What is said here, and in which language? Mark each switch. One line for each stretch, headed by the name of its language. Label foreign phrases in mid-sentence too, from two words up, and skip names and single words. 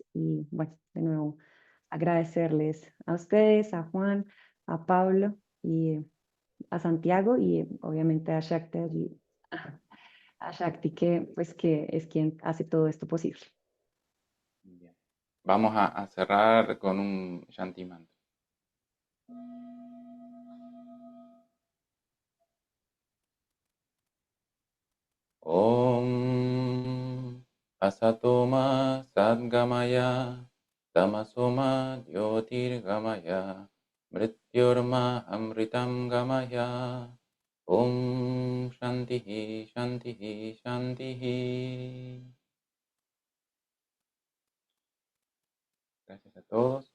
Spanish: Y bueno, de nuevo, agradecerles a ustedes, a Juan, a Pablo y a Santiago y obviamente a Shakti allí, a Shakti que pues que es quien hace todo esto posible. Bien. Vamos a cerrar con un
Sanskrit: Shanti Mantra. Om Asatoma Sadgamaya Tamasoma Jyotirgamaya Mrityorma Amritam Gamaya Om Shantihi Shantihi Shantihi.
Spanish: Gracias a todos.